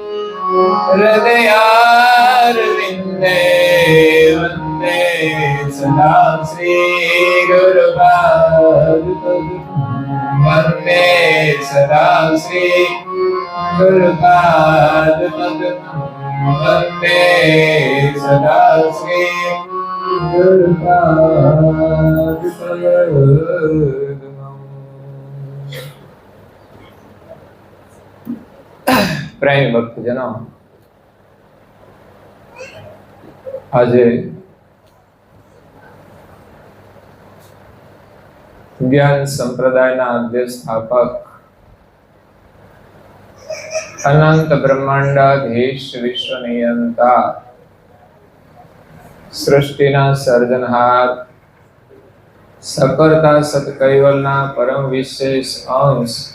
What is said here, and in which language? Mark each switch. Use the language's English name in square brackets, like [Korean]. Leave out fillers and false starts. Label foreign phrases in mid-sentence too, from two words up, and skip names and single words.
[Sanskrit] हृदयारविन्दे वन्दे सदा श्री गुरुपाद वन्दे सदा श्री गुरुपाद वन्दे सदा श्री गुरुपाद। [Gujarati] પ્રેમી ભક્તજનો, આજે જ્ઞાન સંપ્રદાયના આદ્ય સ્થાપક અનંત બ્રહ્માંડાધીશ વિશ્વ નિયંતા સૃષ્ટિના સર્જનહાર સકર્તા સત્કૈવલના પરમ વિશેષ અંશ